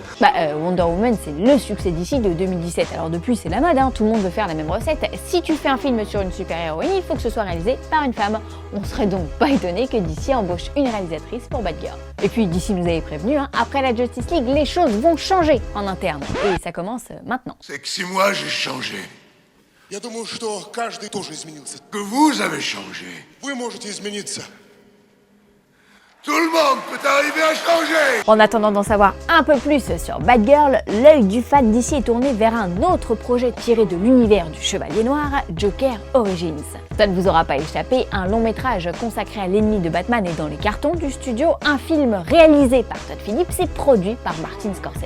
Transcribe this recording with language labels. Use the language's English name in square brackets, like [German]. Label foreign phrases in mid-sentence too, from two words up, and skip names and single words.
[French] Wonder Woman, c'est le succès d'ici de 2017. Alors depuis, c'est la mode, tout le monde veut faire la même recette. Si tu fais un film sur une super-héroïne, il faut que ce soit réalisé par une femme. On serait donc pas étonné que DC embauche une réalisatrice pour Batgirl. Et puis DC nous avait prévenu, après la Justice League, les choses vont changer en interne. Et ça commence maintenant. C'est que si moi j'ai changé, [Russian] Я думаю, что каждый тоже изменился. [French] que vous avez changé, [Russian] Вы можете измениться. [French] tout le monde peut arriver à changer. En attendant d'en savoir un peu plus sur Batgirl, l'œil du fan d'ici est tourné vers un autre projet tiré de l'univers du Chevalier Noir, Joker Origins. Ça ne vous aura pas échappé, un long métrage consacré à l'ennemi de Batman est dans les cartons du studio, un film réalisé par Todd Phillips et produit par Martin Scorsese.